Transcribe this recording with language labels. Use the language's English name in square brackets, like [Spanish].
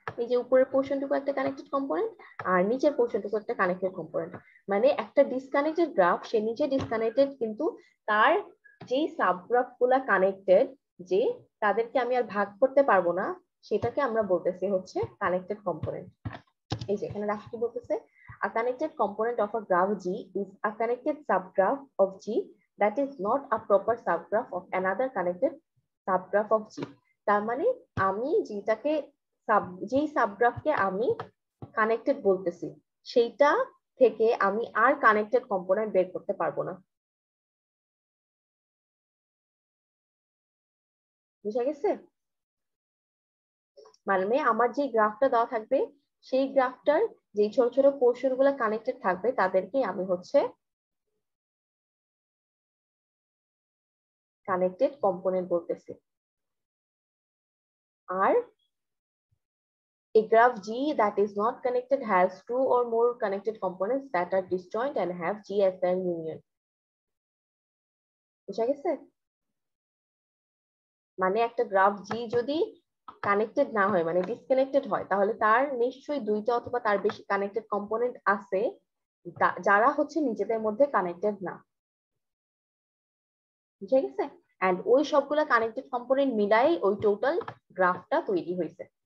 [Bangla] এই যে উপরের পোর্শনটুকু একটা কানেক্টেড কম্পোনেন্ট আর নিচের পোর্শনটুকু একটা কানেক্টেড কম্পোনেন্ট। মানে একটা ডিসকানেক্টেড গ্রাফ সে নিচে ডিসকানেক্টেড, কিন্তু তার যেই সাবগ্রাফ গুলা কানেক্টেড, যে তাদেরকে আমি আর ভাগ করতে পারবো না, সেটাকে আমরা বলতেছি হচ্ছে কানেক্টেড কম্পোনেন্ট। এই যে এখানে দেখো কি বলতেছে, [English] a connected component of a graph G is a connected subgraph of G that is not a proper subgraph of another connected subgraph of G. [Bangla] তার মানে আমি যেটাকে যেই সাবগ্রাফকে আমি কানেক্টেড বলতেছি সেইটা থেকে আমি আর কানেক্টেড কম্পোনেন্ট বের করতে পারবো না। বুঝা গেছে? মানে আমার যে গ্রাফটা দেওয়া থাকবে সেই গ্রাফটার যে ছোট ছোট পোর্শন গুলো কানেক্টেড থাকবে তাদেরকে আমি হচ্ছে কানেক্টেড কম্পোনেন্ট বলতেছি। আর [English] a graph G that is not connected has two or more connected components that are disjoint and have G as their union. [Bangla] বুঝা গেছে? মানে একটা গ্রাফ জি যদি কানেক্টেড না হয়, মানে ডিসকানেক্টেড হয়, তাহলে তার নিশ্চয়ই দুইটা অথবা তার বেশি কানেক্টেড কম্পোনেন্ট আছে যারা হচ্ছে নিজেদের মধ্যে কানেক্টেড না। বুঝা গেছে? এন্ড ওই সবগুলা কানেক্টেড কম্পোনেন্ট মিলাই ওই টোটাল গ্রাফটা তৈরি হয়েছে।